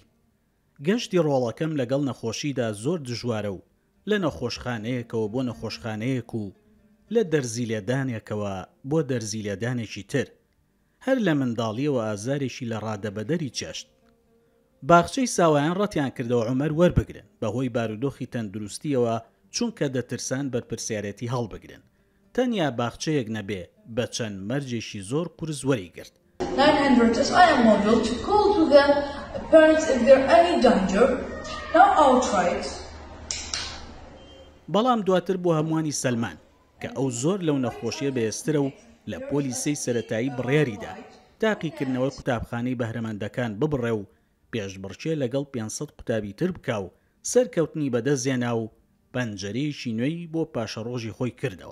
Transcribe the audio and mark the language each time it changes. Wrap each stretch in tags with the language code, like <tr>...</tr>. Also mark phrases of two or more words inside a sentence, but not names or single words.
<ckb>گەشتی ڕۆڵەکەم لەگەڵ نەخۆشیدا زۆر دژوارە و لە نەخۆشخانەیەکەوە بۆ نەخۆشخانەیەک و لە دەرزیلێدانێکەوە بۆ دەرزیلێدانێکی تر، هەر لە منداڵیەوە ئازارێکی لە ڕادەبەدەری چێشت. باخچەی ساوایان ڕەتیان کردەوە عومەر وەربگرن بەهۆی بارودۆخی تەندروستیەوە چونکە دەترسان بەرپرسیارەتی هەڵبگرن. تەنیا باخچەیەک نەبێ بە چەند مەرجێکی زۆر قورس وەری گرت.</ckb> <en>900 SIM module to call to the parents if there any danger. Now I'll try it.</en> <ckb>بەڵام دواتر بۆ هەمووانی سەلمان کە ئەو زۆر لەو نەخۆشیە بەهێزترە و لە پۆلیسەی سەرەتایی بڕیاریدا تاقیکردنەوەی قوتابخانەی بەهرەمەندەکان ببڕێ و پێشبڕکێ لەگەڵ 500 قوتابی تر بکا و سەرکەوتنی بەدەستێنا و پەنجەرەیەکی نوێی بۆ پاشەڕۆژی خۆی کردەوە.</ckb>